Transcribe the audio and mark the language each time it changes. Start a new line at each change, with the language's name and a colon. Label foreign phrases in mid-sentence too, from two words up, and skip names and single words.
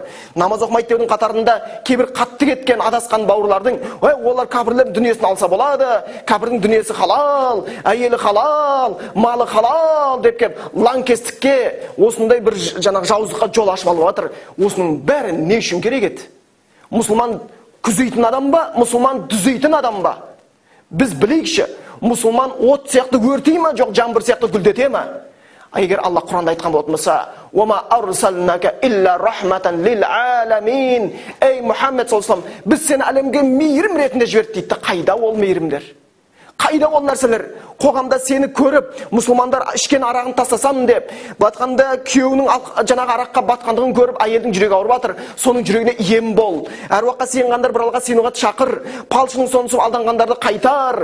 Kazakh: Намаз оқымайды деудің қатарында кейбір қатты кеткен адасқан бауырлардың, олар кәпірлер дүниесін алса болады, кәпірдің дүниесі халал, әйелі халал, малы халал деп кеп лаңкестікке, осындай бір жаңағы жауыздыққа жол ашып алып жатыр. Осының бәрі не үшін керек еді? Мұсылман күзейтін адам ба, мұсылман дүзейтін адам ба? Біз білейікші, мұсылман от сияқты өртей ма, жоқ жаңбыр сияқты гүлдете ма? Егер Алла Құранда айтқан болатын болса,
Arabic: "وما أرسلناك إلا رحمة للعالمين", ей محمد صلى الله عليه وسلم,
Kazakh: біз сені әлемге мейірім ретінде жібердік дейді. Қайда ол мейірімдер? Қайда ол нәрселер? Қоғамда сені көріп, мұсылмандар ішкен арағын тастасам деп, батқанда күйеуінің жаңағы араққа батқандығын көріп, әйелдің жүрегі ауырып жатыр. Соның жүрегіне ем бол. Әруаққа сыйынғандар бір Аллаға сыйынуға шақыр. Палшының сонысы алданғандарды қайтар.